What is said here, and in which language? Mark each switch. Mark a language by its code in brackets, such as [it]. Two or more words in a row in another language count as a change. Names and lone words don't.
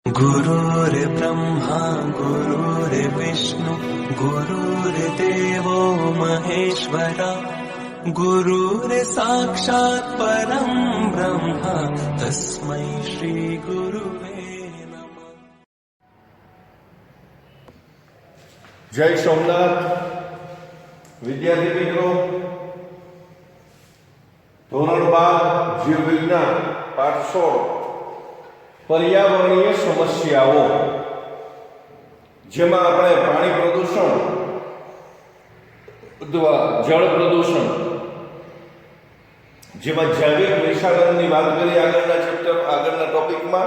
[sa] गुरुर्ब्रह्मा गुरुर्विष्णु गुरुर्देवो महेश्वरा गुरुर्साक्षात् परं ब्रह्म तस्मै श्री गुरुवे नमः। [hi] जय सोमनाथ विद्यार्थी मित्रों, [gu] ધોરણ 12 જીવ વિજ્ઞાન પાઠ 16 પર્યાવરણીય સમસ્યાઓ, જેમાં આપણે પાણી પ્રદૂષણ અથવા જળ પ્રદૂષણ, જેમાં જૈવિક વિષાણુની વાત કરી આગળના ચેપ્ટર આગળના ટોપિકમાં.